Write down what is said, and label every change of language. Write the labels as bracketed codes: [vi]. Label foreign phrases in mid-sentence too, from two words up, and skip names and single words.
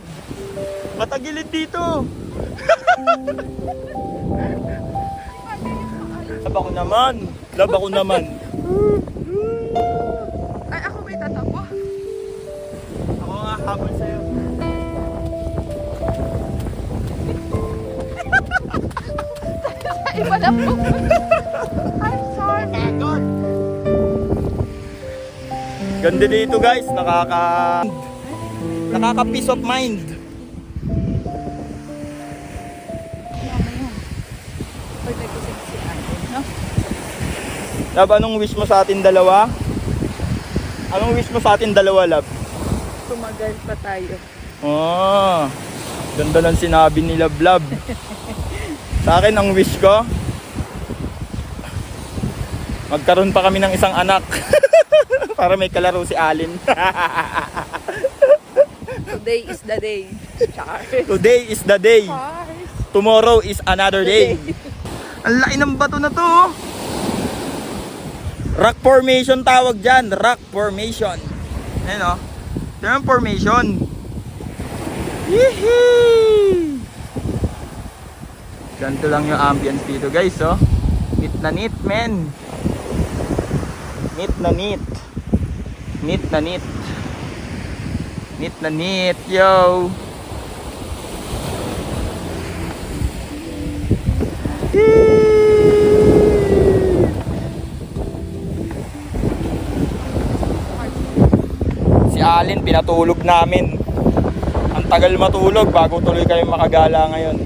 [tl] Patagilid dito. Love ako naman. Love ako naman. Ay, ako may tatakbo. Ako nga habol sa'yo. Iba na po. [en] I'm sorry. God. [tl] Ganda dito guys. Nakaka [en] peace of mind. [tl] Pag nag-isip si Ate, no? Love, anong wish mo sa atin dalawa? Anong wish mo sa atin dalawa, Love? Tumagal pa tayo. Oh, ganda ng sinabi ni Love Love. Sa akin, ang wish ko, magkaroon pa kami ng isang anak. Para may kalaro si Allen. [en] Today is the day. Char. Today is the day. Chars. Tomorrow is another day. [tl] Ang laki ng bato na to. Oh. [en] Rock formation [tl] tawag dyan. [en] Rock formation. [tl] Ayan o. Ito yung formation. Yehey! Ganito lang yung ambience dito guys. Oh. Neat na neat men. Neat na neat. Neat na neat. Neat na neat, yo. Si Allen pinatulog namin. Ang tagal matulog bago tuloy kayo makagala ngayon.